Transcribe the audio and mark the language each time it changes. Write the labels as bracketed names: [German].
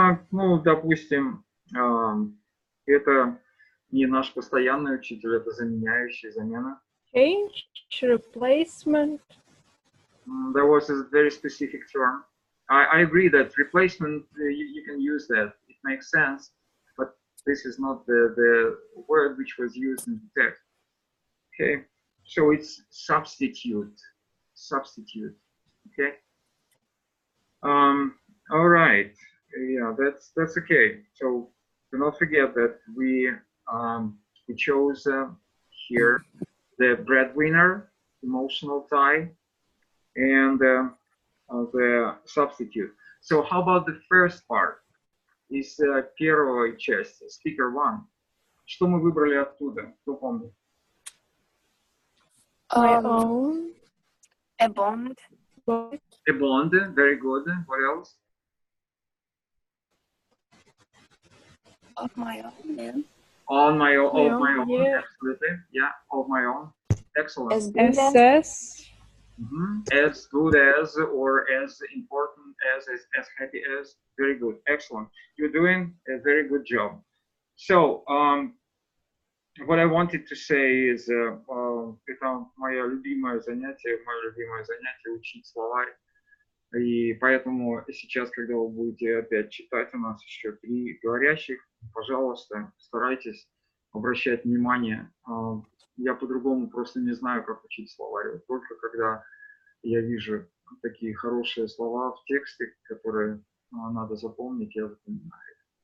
[Russian] Ну, допустим, это не наш постоянный учитель, это заменяющий, замена. [English] Change, replacement. There was a very specific term. I agree that replacement, you can use that. It makes sense, but this is not the word which was used in the text. Okay, so it's substitute. Substitute. Okay. All right. Yeah, that's okay. So do not forget that we chose here the breadwinner, emotional tie, and the substitute. So how about the first part? [Russian] Из первой части, speaker one. Что мы выбрали оттуда? Кто помнит? [English] My own. A bond. A bond, very good. What else? Of my own. Yeah. On my own, of my own, yeah. absolutely. Yeah, of my own. Excellent. As good as. SS. As good as, or as important as happy as. Very good. Excellent. You're doing a very good job. So, what I wanted to say is, [Russian] это мое любимое занятие учить словарь. И поэтому сейчас, когда вы будете опять читать, у нас еще 3 говорящих, пожалуйста, старайтесь обращать внимание. Я по-другому просто не знаю, как учить словарь. Вот только когда я вижу такие хорошие слова в тексте, которые надо запомнить, я запоминаю.